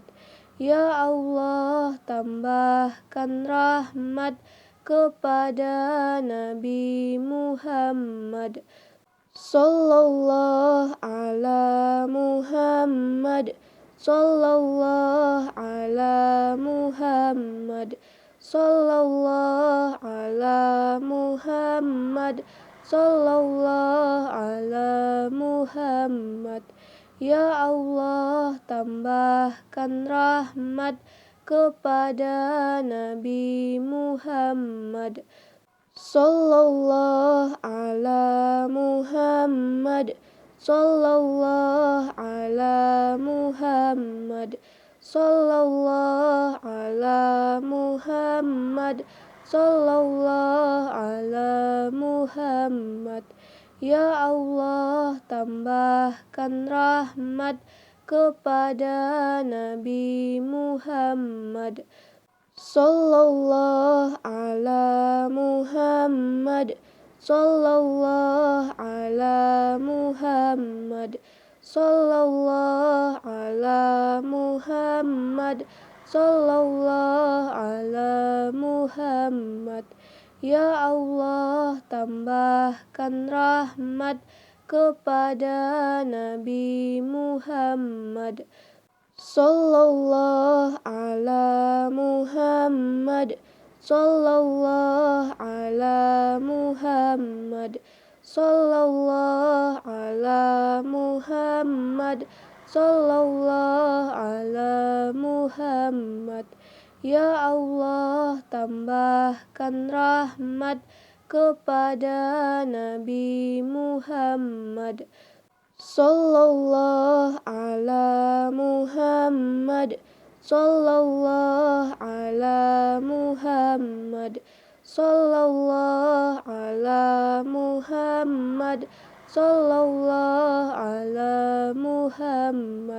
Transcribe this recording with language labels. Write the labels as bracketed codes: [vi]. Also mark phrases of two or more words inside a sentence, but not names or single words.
[id] Ya Allah, tambahkan rahmat kepada Nabi Muhammad, [ar] صلى الله على محمد، صلى الله على محمد، صلى الله على محمد، صلى الله على محمد. [id] Ya Allah, tambahkan rahmat kepada Nabi Muhammad, [ar] صلى الله على محمد، صلى الله على محمد، صلى الله على محمد، صلى الله على محمد. [id] Ya Allah, tambahkan rahmat kepada Nabi Muhammad, [ar] صلى الله على محمد، صلى الله على محمد، صلى الله على محمد، صلى الله على محمد. [id] Ya Allah, tambahkan rahmat kepada Nabi Muhammad, [ar] صلى الله على محمد، صلى الله على محمد، صلى الله على محمد، صلى الله على محمد. [id] Ya Allah, tambahkan rahmat kepada Nabi Muhammad, [ar] صلى الله على محمد، صلى الله على محمد، صلى الله على محمد، صلى الله على محمد.